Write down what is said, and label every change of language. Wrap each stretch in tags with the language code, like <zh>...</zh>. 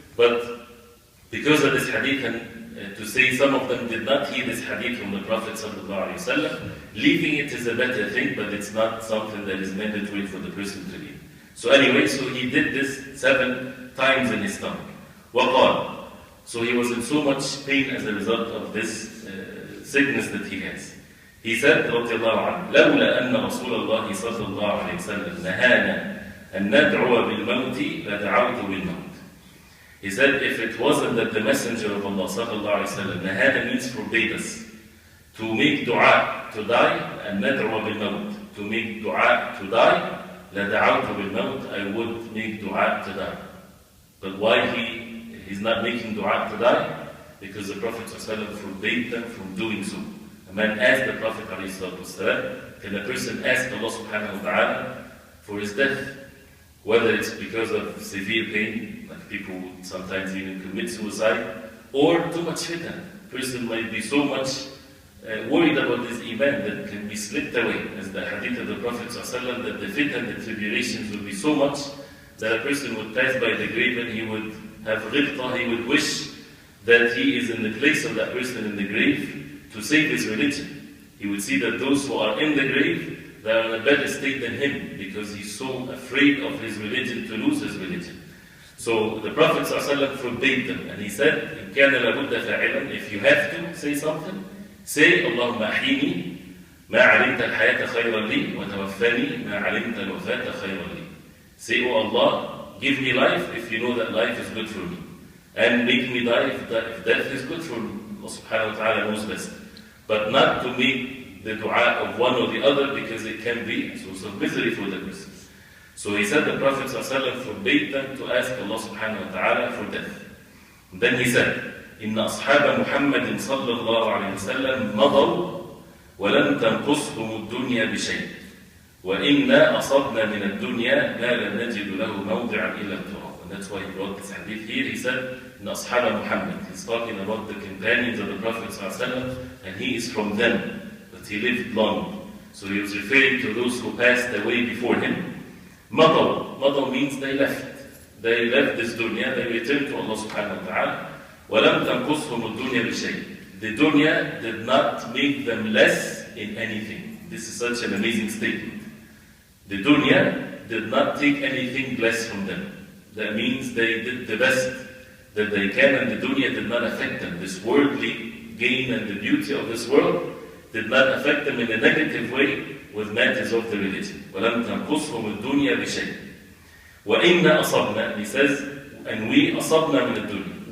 <en>But because of this hadith, and to say some of them did not hear this hadith from the Prophet ﷺ, leaving it is a better thing, but it's not something that is mandatory for the person to leave. So anyway, so he did this 7 times in his stomach.</en> <ar>وَقَالَ,</ar> <en>so he was in so much pain as a result of this sickness that he has. He said,</en> <ar>رضي الله عنه, لولا أن رسول الله صلى الله عليه وسلم نهانا أن ندعو بالموت لدعوت بالموت.</ar> <en>He said, if it wasn't that the Messenger of Allah</en> <ar>صلى الله عليه وسلم,</ar> <en>nahana means forbade us, to make dua to die, and</en> <ar>ندعو بالموت,</ar> <en>to make dua to die,</en> <ar>لدعوت بالموت,</ar> <en>I would make dua to die. But why he's not making dua to die? Because the Prophet ﷺ forbade them from doing so. A man asked the Prophet ﷺ, can a person ask Allah subhanahu wa ta'ala for his death? Whether it's because of severe pain, like people sometimes even commit suicide, or too much fitan. A person might be so much worried about his iman that it can be slipped away. As the hadith of the Prophet ﷺ, that the fitan, the tribulations will be so much that a person would pass by the grave and he would have ghibta, he would wish that he is in the place of that person in the grave to save his religion. He would see that those who are in the grave, they are in a better state than him, because he's so afraid of his religion to lose his religion. So the Prophet ﷺ forbade them, and he said,</en> <ar>إِن كَانَ لَبُدَّ فَاعِلًا,</ar> <en>if you have to say something, say,</en> <ar>اللهم أحيني ما علمت الحياة خيرا لي وتوفني ما علمت الوفاة خيرا لي.</ar> <en>Say, oh Allah, give me life if you know that life is good for me, and make me die if death is good for me. Allah subhanahu wa ta'ala knows best. But not to make the dua of one or the other, because it can be a source of misery for the person. So he said the Prophet ﷺ forbade them to ask Allah subhanahu wa ta'ala for death.</en> <ar>And then he said, إِنَّ أَصْحَابَ مُحَمَّدٍ صَلَّى اللَّهُ عَلَيْهِ وسلم مَضَوْا وَلَمْ تَنْقُصْهُمُ الدُّنْيَا بِشَيْءٍ وَإِنَّا أَصَبْنَا مِنَ الدُّنْيَا مَا لَمْ نَجِدُ لَهُ مَوْضِعًا إِلَّا التُّرَابِ.</ar> <en>And that's why he brought this hadith here. He said,</en> <ar>إِنَّ أَصْحَابَ مُحَمَّدٍ.</ar> <en>He's talking about the companions of the Prophet ﷺ, and he is from them, but he lived long. So he was referring to those who passed away before him. Madaw. Madaw means they left. They left this dunya, they returned to Allah subhanahu wa ta'ala.</en> <ar>وَلَمْ تَنْقُصْهُمُ الدُّنْيَا بِشَيْءٍ.</ar> <en>The dunya did not make them less in anything. This is such an amazing statement. The dunya did not take anything less from them. That means they did the best that they can, and the dunya did not affect them. This worldly gain and the beauty of this world did not affect them in a negative way with matters of the religion.</en> <ar>وَلَمْ تَنْقُصْهُمُ الدُّنْيَا بِشَيْءٍ وَإِنَّا أَصَبْنَا.</ar> <en>He says, and we</en> <ar>أَصَبْنَا مِنَ الدُّنْيَا.</ar>